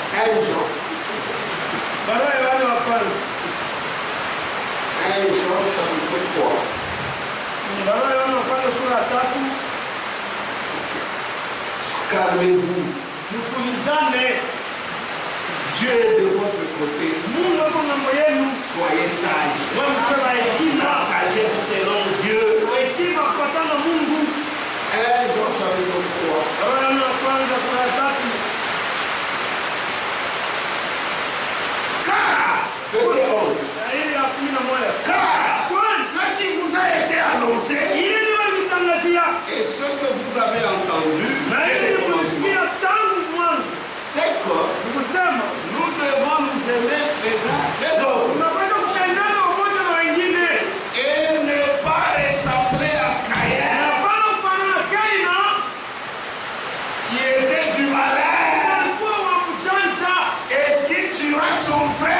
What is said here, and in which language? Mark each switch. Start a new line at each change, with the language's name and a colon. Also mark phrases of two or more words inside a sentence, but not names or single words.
French: Jean.
Swahili: Barua ya Yohana wa kwanza.
French: 1 Jean chapitre 3.
Swahili: Barua ya Yohana wa kwanza sura ya 3.
French: Calmez-vous.
Swahili: Mtulizane.
French: Dieu est de votre côté.
Swahili: Mungu yuko ngambo yenu.
French: Soyez sages.
Swahili: Mwe hekima.
French: La sagesse selon Dieu.
Swahili: Hekima kufuatana na Mungu.
French: 1 Jean chapitre 3.
Swahili: Barua ya Yohana wa kwanza sura ya 3.
French: Car, verset 11. Car ce qui vous a été annoncé et ce que vous avez entendu dès le commencement, c'est que nous devons nous aimer les uns les autres et ne pas ressembler à Caïn qui était du malin et qui tuera son frère.